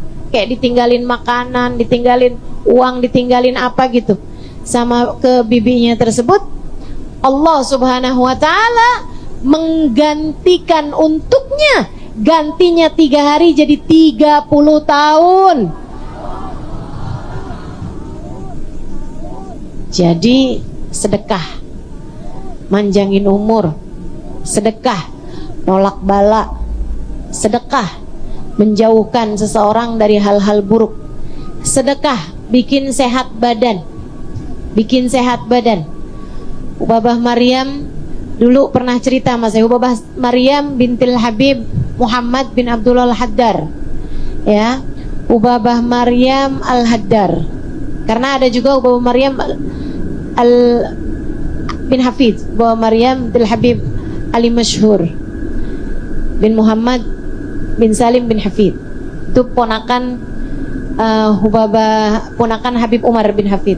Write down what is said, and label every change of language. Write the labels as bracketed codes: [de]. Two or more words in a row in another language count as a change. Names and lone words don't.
[id] Kayak ditinggalin makanan, ditinggalin uang, ditinggalin apa gitu sama ke bibinya tersebut. [ar] الله سبحانه وتعالى [id] menggantikan untuknya, gantinya 3 hari jadi 30 tahun. Jadi sedekah manjangin umur, sedekah nolak bala, sedekah menjauhkan seseorang dari hal-hal buruk, sedekah bikin sehat badan, bikin sehat badan. Ubabah Maryam dulu pernah cerita mas saya, Ubabah Maryam bintil Habib Muhammad bin Abdullah Al-Haddar, ya, Ubabah Maryam Al-Haddar. Karena ada juga Ubabah Maryam bin Hafid, Ubabah Maryam bintil Habib Ali Masyhur bin Muhammad bin Salim bin Hafid. Itu ponakan Ubabah, ponakan Habib Umar bin Hafid.